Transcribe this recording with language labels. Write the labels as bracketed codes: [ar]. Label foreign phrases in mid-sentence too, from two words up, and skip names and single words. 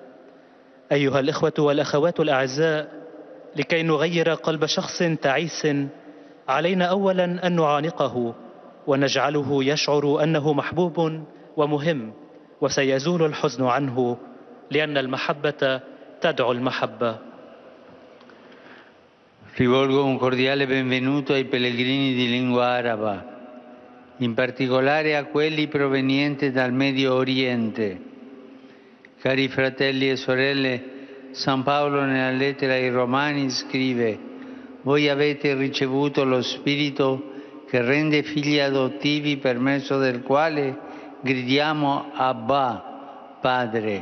[ar] أيها الإخوة والأخوات الأعزاء، لكي نغير قلب شخص تعيس علينا أولا أن نعانقه ونجعله يشعر أنه محبوب ومهم، وسيزول الحزن عنه، لأن المحبة تدعو المحبة. [it] Rivolgo un cordiale benvenuto ai pellegrini di lingua araba, in particolare a quelli provenienti dal Medio Oriente. Cari fratelli e sorelle, San Paolo nella lettera ai Romani scrive: voi avete ricevuto lo Spirito che rende figli adottivi, per mezzo del quale gridiamo Abba, Padre.